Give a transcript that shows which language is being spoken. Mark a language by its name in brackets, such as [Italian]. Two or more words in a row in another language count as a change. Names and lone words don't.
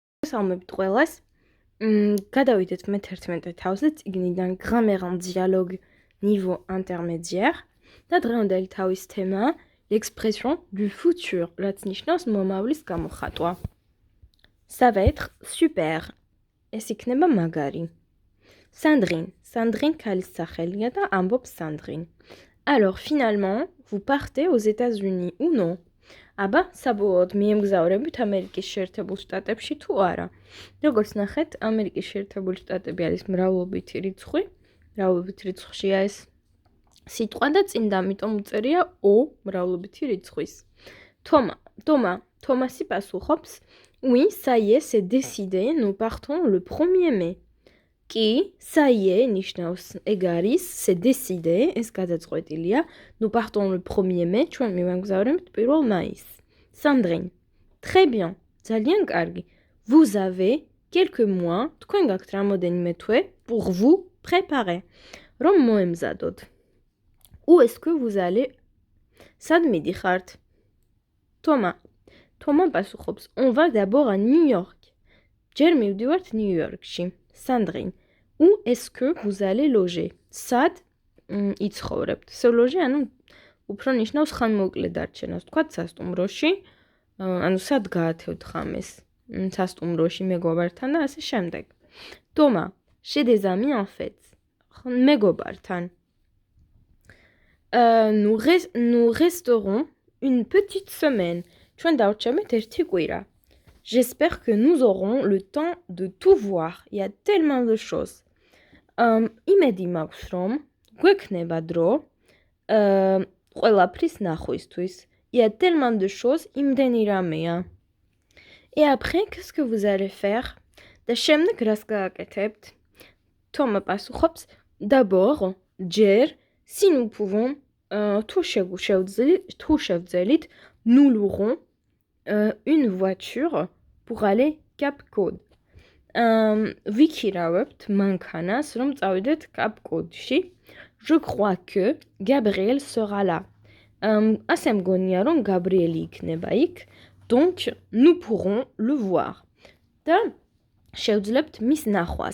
[Georgian] მოგესალმებით ყველას. გადავიდეთ მე-11 თავზე წიგნიდან Grammaire en dialogue niveau intermédiaire და დღევანდელი თავის თემაა [French] l'expression du futur, [Georgian] რაც ნიშნავს მომავლის გამოხატვა. [French] Ça va être super. [Georgian] ეს იქნება მაგარი. Sandrine ქალის სახელია და ამბობს Sandrine. [French] Alors finalement, vous partez aux États-Unis ou non? [Georgian] აბა, საბოლოოდ მიემგზავრებით ამერიკის შეერთებულ შტატებში თუ არა. როგორც ნახეთ, ამერიკის შეერთებული შტატები არის მრავლობითი რიცხვი. მრავლობითი რიცხვშია ეს სიტყვა და წინ და ამიტომ უწერია O მრავლობითი რიცხვის. Თომასი პასუხობს: [French] Oui, ça y est, c'est décidé, nous partons le 1er mai. Კი, ça y est, [Georgian] ნიშნავს ეგ არის, [French] c'est décidé, [Georgian] ეს გადაწყვეტილია. [French] Nous partons le 1er mai, [Georgian] ჩვენ მივამგზავრებთ 1 მაისს. [French] Sandrine: Très bien, [Georgian] ძალიან კარგი. [French] Vous avez quelques mois, [Georgian] თქვენ გაქვთ რამოდენიმე თვე [French] pour vous préparer. [Georgian] რომ მოემზადოთ. [French] Où est-ce que vous allez? [Georgian] სად მიდიხართ? Thomas პასუხობს: [French] On va d'abord à New York. [Georgian] ჯერ მივდივართ ნიუ-იორკში. [French] Sandrine: Où est-ce que vous allez loger? [Georgian] სად იცხოვრებთ? [French] Se loger, [Georgian] ანუ უფრო ნიშნავს ხანმოკლე დარჩენას. თქვათ სასტუმროში, ანუ სად გაათევთ ხამეს? სასტუმროში მეგობართან და ასე შემდეგ. [French] Thomas: Chez des amis en fait. [Georgian] მეგობართან. [French] Nous resterons une petite semaine. [Georgian] ჩვენ დავრჩებით ერთი კვირა. [French] J'espère que nous aurons le temps de tout voir. Il y a tellement de choses. [Georgian] იმედი მაქვს, რომ გვექნება დრო ყველაფრის ნახვისთვის. [French] Il y a tellement de choses, [Georgian] იმდენი რამეა. [French] Et après, qu'est-ce que vous allez faire? [Georgian] და შემდეგ რას გააკეთებთ? Thomas პასუხობს: [French] D'abord, ჯერ, si nous pouvons, [Georgian] თუ შევძელით, [French] nous louerons une voiture pour aller Cap Cod. [Georgian] ვიქირავებთ მანქანას, რომ წავიდეთ Cap Cod-ში. [French] Je crois que Gabriel sera là. [Georgian] ასე მგონია, რომ გაბრიელი იქნება იქ. [French] Donc, nous pourrons le voir. [Georgian] და შევძლებთ მის ნახვას.